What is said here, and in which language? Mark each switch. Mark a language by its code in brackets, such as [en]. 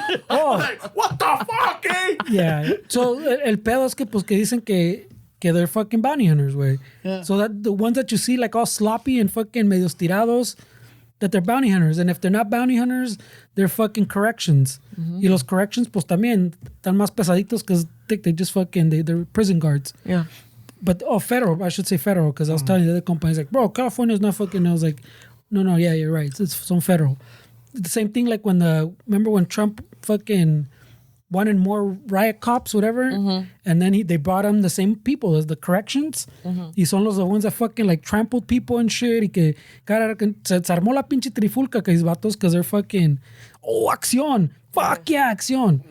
[en] Oh. Like, what the fuck, eh? [es] Yeah. So el pedo es que pues que dicen que [en] they're fucking bounty hunters, [es] güey. [en] Yeah. So that the ones that you see like all sloppy and fucking [es] medio tirados, [en] that they're bounty hunters. And if they're not bounty hunters, they're fucking corrections. [es] Y los corrections pues también están más pesaditos [en] because they just fucking, they're prison guards. Yeah. But, federal, I should say federal, because I was telling the other companies, like, bro, California's not fucking, I was like, no, yeah, you're right. It's some federal. The same thing like remember when Trump fucking wanted more riot cops, whatever, and then they brought him the same people as the corrections, [es] y son [en] the ones that fucking like trampled people and shit, [es] y que se armó la pinche trifulca que es vatos, [en] because they're fucking, acción, fuck yeah, acción.